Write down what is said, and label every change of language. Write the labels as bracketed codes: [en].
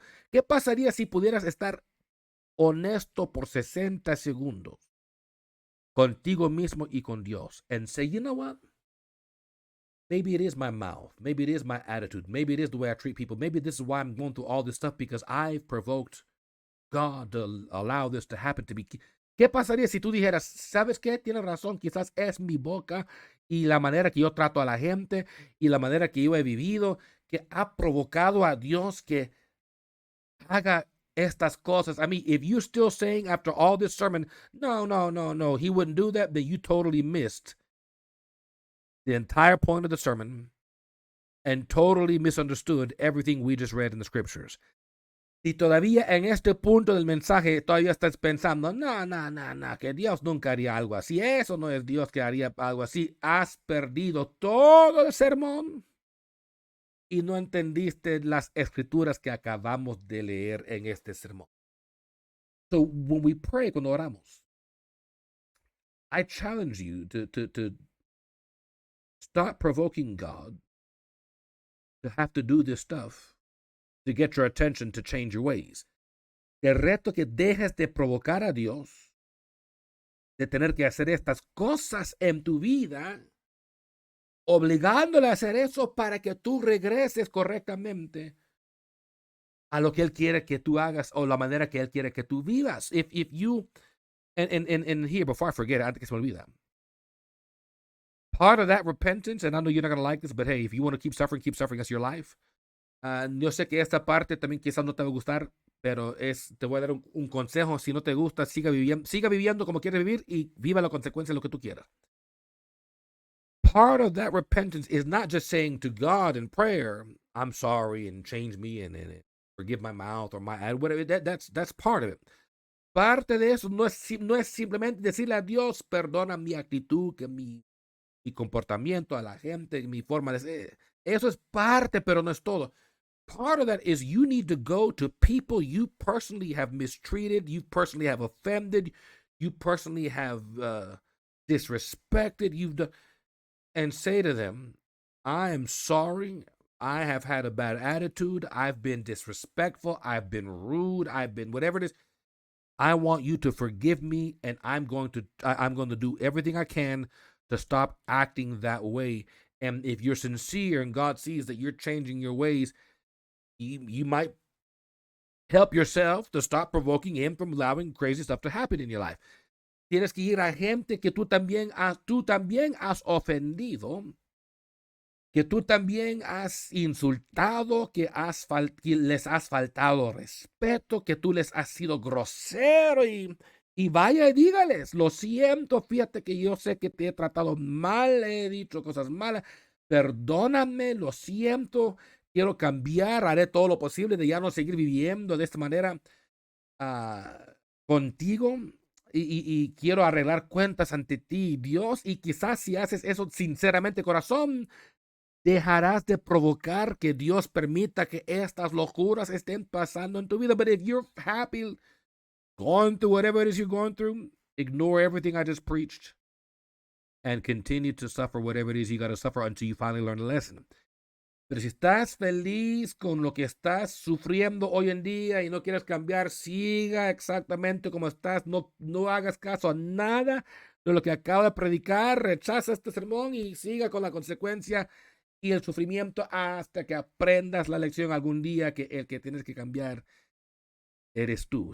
[es] ¿Qué pasaría si pudieras estar honesto por 60 segundos? Contigo mismo y con Dios. [en] And say, you know what? Maybe it is my mouth. Maybe it is my attitude. Maybe it is the way I treat people. Maybe this is why I'm going through all this stuff because I've provoked God to allow this to happen to me. [es] ¿Qué pasaría si tú dijeras, sabes qué? Tienes razón, quizás es mi boca y la manera que yo trato a la gente y la manera que yo he vivido que ha provocado a Dios que haga estas cosas. [en] I mean, if you're still saying after all this sermon, no, he wouldn't do that, then you totally missed the entire point of the sermon and totally misunderstood everything we just read in the scriptures. [es] Si todavía en este punto del mensaje todavía estás pensando, no, que Dios nunca haría algo así, eso no es Dios que haría algo así, has perdido todo el sermón y no entendiste las escrituras que acabamos de leer en este sermón. [en] So when we pray, [es] cuando oramos, [en] I challenge you to stop provoking God to have to do this stuff to get your attention to change your ways. [es] Te reto que dejes de provocar a Dios, de tener que hacer estas cosas en tu vida, obligándole a hacer eso para que tú regreses correctamente a lo que Él quiere que tú hagas o la manera que Él quiere que tú vivas. [en] If you, and here, before I forget, [es] antes que se me olvida, [en] part of that repentance, and I know you're not going to like this, but hey, if you want to keep suffering, that's your life. [es] Yo sé que esta parte también quizás no te va a gustar, pero te voy a dar un consejo. Si no te gusta, siga viviendo como quieres vivir y viva la consecuencia de lo que tú quieras. [en] Part of that repentance is not just saying to God in prayer, I'm sorry and change me and forgive my mouth or my whatever. That's part of it. [es] Parte de eso no es simplemente decirle a Dios, perdona mi actitud, que mi comportamiento a la gente, mi forma de ser. Eso es parte, pero no es todo. [en] Part of that is you need to go to people you personally have mistreated, you personally have offended, you personally have disrespected, and say to them, I am sorry. I have had a bad attitude. I've been disrespectful. I've been rude. I've been whatever it is. I want you to forgive me, and I'm going to do everything I can to stop acting that way. And if you're sincere and God sees that you're changing your ways, you might help yourself to stop provoking Him from allowing crazy stuff to happen in your life. [es] Tienes que ir a gente que tú también has ofendido, que tú también has insultado, que les has faltado respeto, que tú les has sido grosero y Y vaya y dígales, lo siento, fíjate que yo sé que te he tratado mal, he dicho cosas malas, perdóname, lo siento, quiero cambiar, haré todo lo posible de ya no seguir viviendo de esta manera ah, contigo y quiero arreglar cuentas ante ti, Dios, y quizás si haces eso sinceramente, corazón, dejarás de provocar que Dios permita que estas locuras estén pasando en tu vida. [en] But if you're happy going through whatever it is you're going through, ignore everything I just preached and continue to suffer whatever it is you got to suffer until you finally learn the lesson. [es] Pero si estás feliz con lo que estás sufriendo hoy en día y no quieres cambiar, siga exactamente como estás. No hagas caso a nada de lo que acabo de predicar. Rechaza este sermón y siga con la consecuencia y el sufrimiento hasta que aprendas la lección algún día que el que tienes que cambiar eres tú.